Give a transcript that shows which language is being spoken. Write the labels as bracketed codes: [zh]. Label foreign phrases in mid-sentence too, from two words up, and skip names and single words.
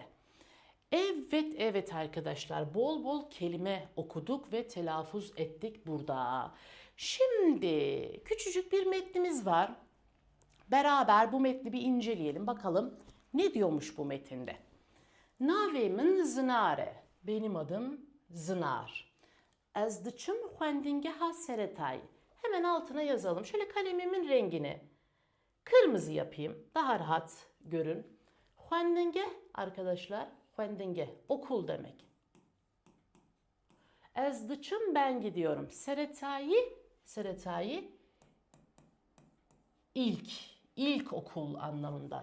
[tr] Evet, evet arkadaşlar, bol bol kelime okuduk ve telaffuz ettik burada. Şimdi küçücük bir metnimiz var. Beraber bu metni bir inceleyelim bakalım ne diyormuş bu metinde. [ku] Navemin Zınare. [tr] Benim adım Zınar. [ku] Ez diçim xwendingeha seretay. [tr] Hemen altına yazalım. Şöyle kalemimin rengini kırmızı yapayım. Daha rahat görün. Xwendinge arkadaşlar, xwendinge okul demek. [ku] Ez diçim [tr] ben gidiyorum. Seretayı ilk okul anlamında.